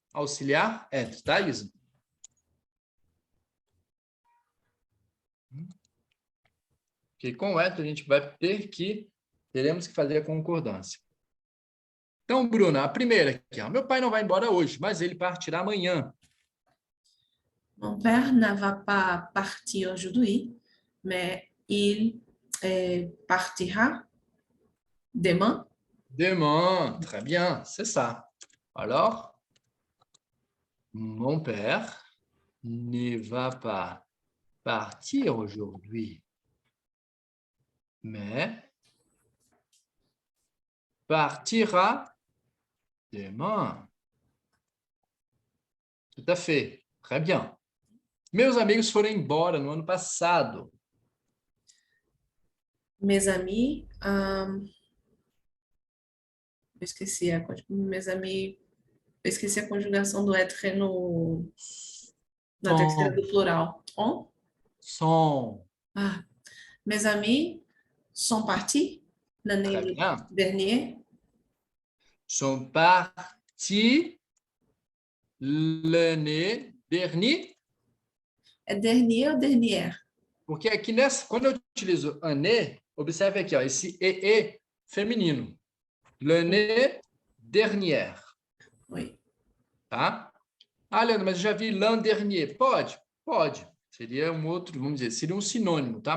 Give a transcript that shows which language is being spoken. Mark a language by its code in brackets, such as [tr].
[pt] Auxiliar, être, tá, Isa? Porque com o être a gente vai teremos que fazer a concordância. Então, Bruna, a primeira aqui, ó, meu pai não vai embora hoje, mas ele partirá amanhã. [fr] Mon père ne va pas partir aujourd'hui, mais il partira demain. Demain, très bien, c'est ça. Alors, mon père ne va pas partir aujourd'hui, mais partira demain. Tout à fait, très bien. [pt] Meus amigos foram embora no ano passado. [fr] Mes amis, [pt] eu esqueci mes amis, eu esqueci a conjugação do être na terceira do plural. [fr] Sont. Mes amis sont partis Très l'année bien. dernière. Sont partis l'année dernière. [pt] É dernier ou dernière? Porque aqui quando eu utilizo année, observe aqui, ó, esse EE feminino. [fr] L'année dernière. Oui. [pt] Tá? Ah, Leandro, mas eu já vi [fr] l'an dernier. [pt] Pode. Seria um outro, vamos dizer, seria um sinônimo, tá?